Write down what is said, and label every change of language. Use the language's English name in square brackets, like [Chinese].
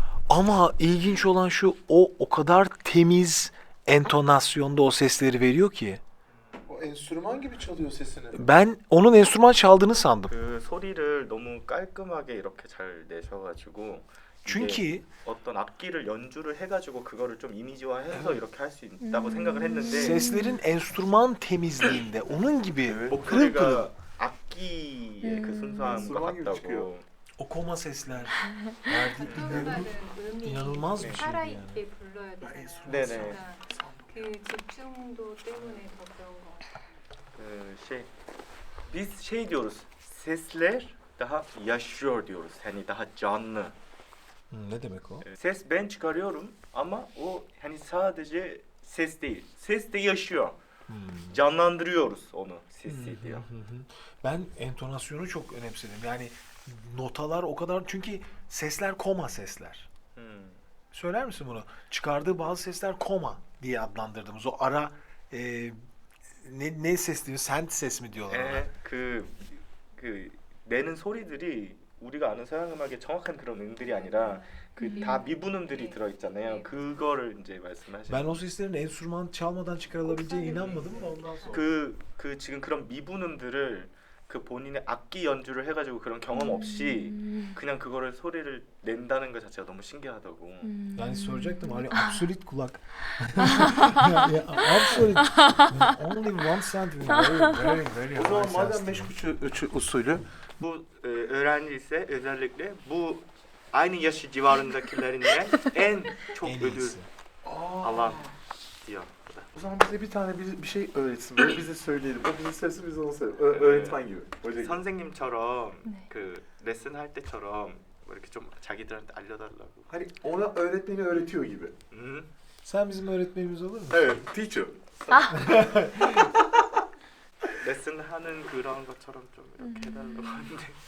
[Turkish] Ama ilginç olan şu, o kadar temiz entonasyonda o sesleri veriyor ki. O enstrüman gibi çalıyor sesini. Ben onun enstrüman çaldığını sandım. [Korean] 그 소리를 너무 깔끔하게 이렇게 잘 내셔가지고 [Turkish] çünkü [Korean] 이게 어떤 악기를 연주를 해가지고 그거를 좀 이미지화해서 이렇게 할 수 있다고 생각을 했는데 [Turkish] seslerin enstrüman temizliğinde onun gibi pırıl pırıl. [Korean] 목소리가 악기의 그 순수함과 같다고. [Turkish] O koma sesler verdiği inanılmaz bir şey yani. [Korean] 살아있게 불러야 되잖아요. 네네. 그 집중도 때문에 더 그런 거 같아요. [Turkish] Biz şey diyoruz. Sesler daha yaşıyor diyoruz. Hani daha canlı. Ne demek o? Ses ben çıkarıyorum ama o hani sadece ses değil. Ses de yaşıyor. Canlandırıyoruz onu sesi diyor. Ben entonasyonu çok önemsedim. Yani notalar o kadar, çünkü sesler koma sesler. Söyler misin bunu? Çıkardığı bazı sesler koma diye adlandırdığımız o ara ne ses diyor? Sent ses mi diyorlar ona? [Korean] 그 내는 소리들이 우리가 아는 서양 음악의 정확한 그런 음들이 아니라 그 다 미분음들이 들어 있잖아요. 그거를 이제 말씀하시는. [Turkish] Ben o seslerin enstrüman çalmadan çıkarılabileceğine inanmadım da ondan sonra. [Korean] 그 지금 그런 미분음들을 그 본인의 악기 연주를 해가지고 그런 경험 없이 그냥 그거를 소리를 낸다는 것 자체가 너무 신기하다고. [Turkish] Yani soracaktım hani absolut kulak. [English] Absolut. Only one cent. Very [Turkish] O zaman [English] high [Turkish] madem [English] sense. [Turkish] meşk usulü Bu öğrenci ise özellikle bu aynı yaşı civarındakilerinden en çok ödül alan diyor. O zaman bize bir tane bir şey öğretsin. Böyle bize söyleyelim. O bize söylesin, biz onu söyleyelim. Öğretmen gibi. Hoca gibi. [Korean] 선생님처럼 그 레슨 할 때처럼 이렇게 좀 자기들한테 알려달라고. [Turkish] Hani ona öğretmeni öğretiyor gibi. Sen bizim öğretmenimiz olur musun? Evet, teacher. [Korean] 레슨 하는 그런 것처럼 좀 이렇게 해달라고 하는데.